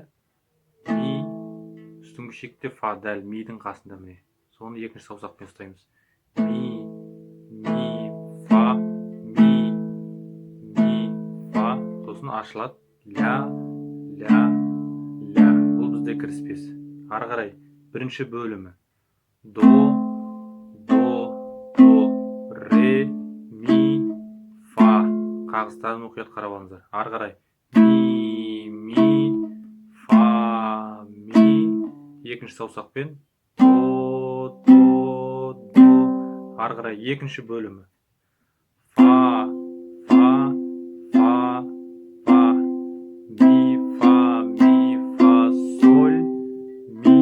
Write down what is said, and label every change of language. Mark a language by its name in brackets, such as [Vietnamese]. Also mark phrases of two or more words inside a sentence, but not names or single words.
[Kazakh] Ми, үстіңгі шекте фа, дәл мидің қасында міне. Соны екінші саусақпен ұстаймыз. Ми, фа, ми, фа. Сосын ашылады. Ля. Бұл бізде кіріспес. Ары қарай бірінші бөлімі. До, ре, ми, фа. Қағыстарын мұқият қарап алыңыздар. Ары қарай ми, фа, ми. Екінші саусақпен до. Ары қарай екінші бөлімі. Фа, ми, фа, соль, ми.